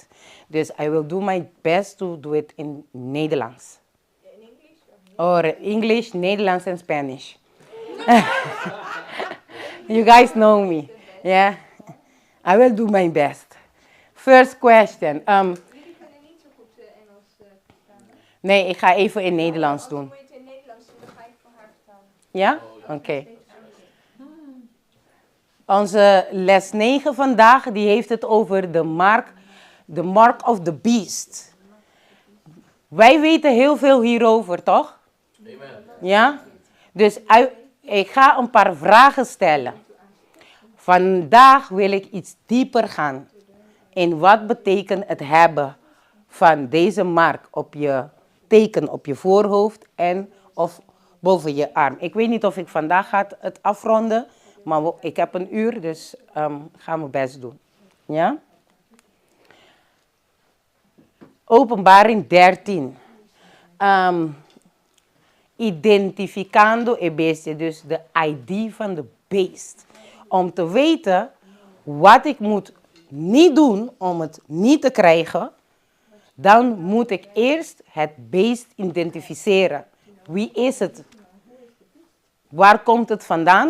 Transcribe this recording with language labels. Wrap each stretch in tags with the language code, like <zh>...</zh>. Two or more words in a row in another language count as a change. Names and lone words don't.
<en>Dus I will do my best to do it in Nederlands. In English? Or English, Nederlands, and Spanish. You guys know me. Yeah. I will do my best. First question.</en> <nl>Jullie kunnen niet zo goed Engels verstaan. Nee, ik ga even in Nederlands doen. Als je het in Nederlands doet, dan ga ik voor haar vertalen. Ja? Oké. Onze les 9 vandaag, die heeft het over de</nl> <en>mark of the beast.</en> <nl>Wij weten heel veel hierover, toch? Amen. Ja? Dus ik ga een paar vragen stellen. Vandaag wil ik iets dieper gaan. In wat betekent het hebben van deze mark op je teken op je voorhoofd en of boven je arm. Ik weet niet of ik vandaag ga het afronden, maar ik heb een uur, dus ga mijn best doen. Ja? Openbaring 13.</nl> <es>Identificando e bestia,</es> <nl>dus de ID van de beest. Om te weten wat ik moet niet doen om het niet te krijgen, dan moet ik eerst het beest identificeren. Wie is het? Waar komt het vandaan?</nl>